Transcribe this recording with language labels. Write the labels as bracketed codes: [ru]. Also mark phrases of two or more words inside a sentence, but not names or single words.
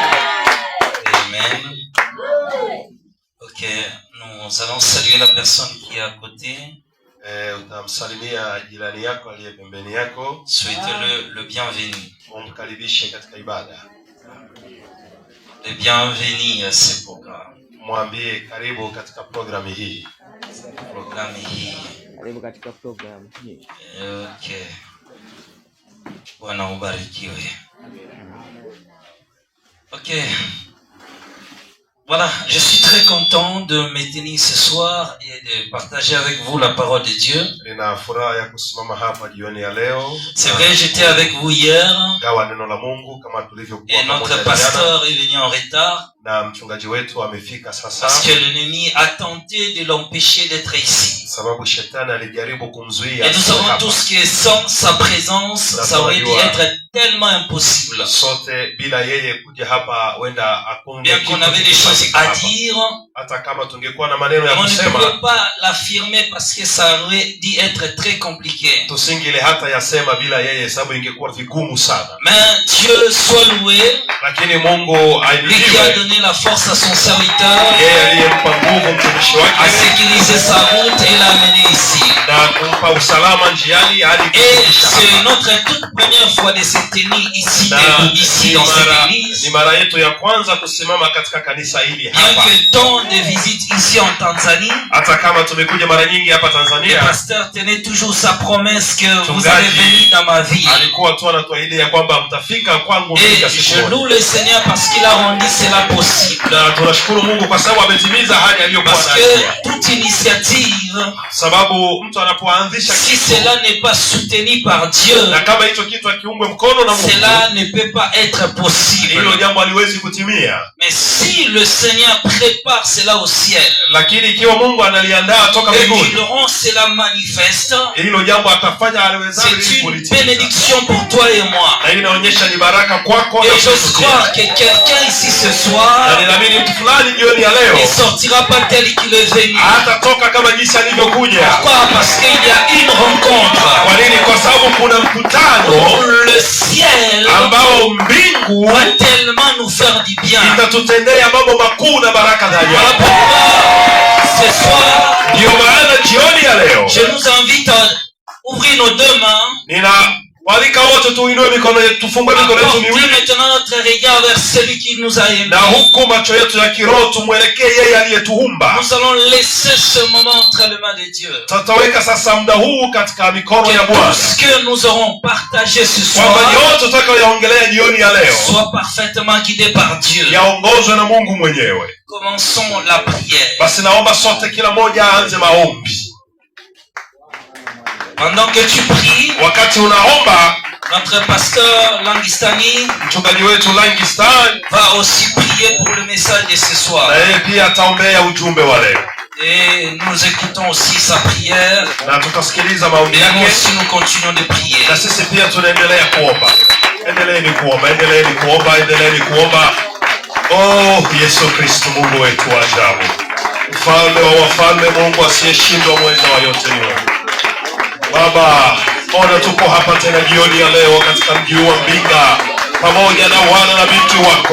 [fr] Ok, nous allons saluer la personne qui est à côté. [sw] Utamsalimia jirani yako aliye pembeni yako. [fr] Souhaitez le bienvenu. [sw] Umkaribishe katika ibada. [fr] Le bienvenu à ce programme. [sw] Mwambie karibu katika programu hii. Programme hii. Karibu katika programu hii. Okay. Bwana ubarikiwe. Okay. [fr] Voilà, je suis très content de me tenir ce soir et de partager avec vous la parole de Dieu. [sw] Nina furaha ya kusimama hapa jioni ya leo. [fr] C'est vrai, j'étais avec vous hier [sw] Gawa neno la Mungu kama tulivyokuwa [fr] et notre pasteur est venu en retard [sw] na mchungaji wetu amefika sasa. [fr] parce que l'ennemi a tenté de l'empêcher d'être ici. [sw] Sababu shetani alijaribu kumzuia. [fr] Et nous savons tous que sans sa présence, ça aurait dû être tellement impossible. [sw] Sote bila yeye kuja hapa wenda akunge. [fr] Bien qu'on avait des choses à dire, [sw] hata kama tungekuwa na maneno ya [fr] on ne [sw] kusema, [fr] pouvait pas l'affirmer parce que ça aurait dû être très compliqué. [sw] Tusingile hata yasema bila yeye sababu ingekuwa vigumu sana. [fr] Mais Dieu soit loué, [sw] lakini Mungu [fr] lui qui a donné la force à son serviteur, [sw] yeye aliyempa nguvu mtumishi wake, [fr] a sécurisé sa route et l'a amené ici. [sw] na kumpa usalama njiani hadi [fr] Et c'est notre toute première fois de se tenir ici, ici dans cette église. [sw] Ni mara yetu ya kwanza kusimama katika kanisa hili hapa. [fr] Bien que tant de visites ici en Tanzanie, [sw] hata kama tumekuja mara nyingi hapa [fr] le [sw] Tanzania, [fr] pasteur tenait toujours sa promesse que vous allez venir dans ma vie. [sw] alikuwa tu anatuahidi ya kwamba mtafika kwangu [fr] Et je loue le Seigneur parce qu'il a rendu cela possible. [sw] na tunashukuru Mungu kwa sababu ametimiza ahadi aliyokuwa [fr] Parce que toute initiative, [sw] sababu mtu anapoanzisha [fr] si [sw] kitu [fr] cela n'est pas soutenu par Dieu, [sw] na kama hicho kitu akiungwe mkono na Mungu, [fr] cela ne peut pas être possible. [sw] hilo jambo haliwezi kutimia. [fr] Mais si le Seigneur prépare cela au ciel, [sw] Lakini ikiwa Mungu analiandaa toka [fr] et [sw] mbinguni, [fr] qu'il rend cela manifeste, [sw] hilo jambo atafanya aliwezalo ili [fr] c'est une [sw] kulitimiza. [fr] bénédiction pour toi et moi. [sw] Na hii inaonyesha ni baraka kwako [fr] Et [sw] na [fr] j'ose [sw] kwetu. [fr] croire que quelqu'un ici ce [sw] Na [fr] soir [sw] ninaamini mtu fulani jioni ya [fr] ne [sw] leo [fr] sortira pas tel qu'il est venu. [sw] hatatoka kama jinsi alivyokuja. [fr] Pourquoi? Parce qu'il y a une rencontre. [sw] Kwa nini? Kwa sababu kuna mkutano [fr] Le ciel [sw] ambao mbingu [fr] va tellement nous faire du bien. [sw] itatutendea mambo makuu na baraka za [fr] Voilà [sw] ajabu. [fr] pourquoi ce soir, [sw] Ndio maana jioni ya leo [fr] je nous invite à ouvrir nos deux mains, [sw] walika wote tuinue mikono yetu, tufungue mikono yetu [fr] porter [sw] miwili, [fr] maintenant notre regard vers celui qui nous a aimés. [sw] na huku macho yetu ya kiroho tumwelekee yeye aliyetuumba. [fr] Nous allons laisser ce moment entre les mains de Dieu. [sw] Tutaweka sasa muda huu katika mikono ya [fr] Que tout [sw] Bwana, [fr] ce que nous aurons partagé ce [sw] kwamba [fr] soir [sw] yote tutakayoyaongelea jioni ya leo [fr] soit parfaitement guidé par Dieu. [sw] yaongozwe na Mungu mwenyewe. [fr] Commençons la prière. [sw] Basi naomba sote, kila mmoja aanze maombi. [fr] Pendant que tu pries, [sw] Wakati unaomba, [fr] notre pasteur Langistani [sw] mchungaji wetu Langistan [fr] va aussi prier pour le message de ce soir. [sw] na yeye pia ataombea ujumbe wa leo, [fr] Et nous écoutons aussi sa prière. [sw] na tutasikiliza maombi [fr] Et nous [sw] yake, [fr] aussi nous continuons de prier. [sw] na sisi pia tunaendelea kuomba. Endeleeni kuomba, endeleeni kuomba, endeleeni kuomba. Oh Yesu Kristo, Mungu wetu wa ajabu, mfalme wa wafalme, Mungu asiyeshindwa, mweza wa yote ni wewe. Baba, ona tuko hapa tena jioni ya leo katika mji wa Mbinga pamoja na wana na binti wako.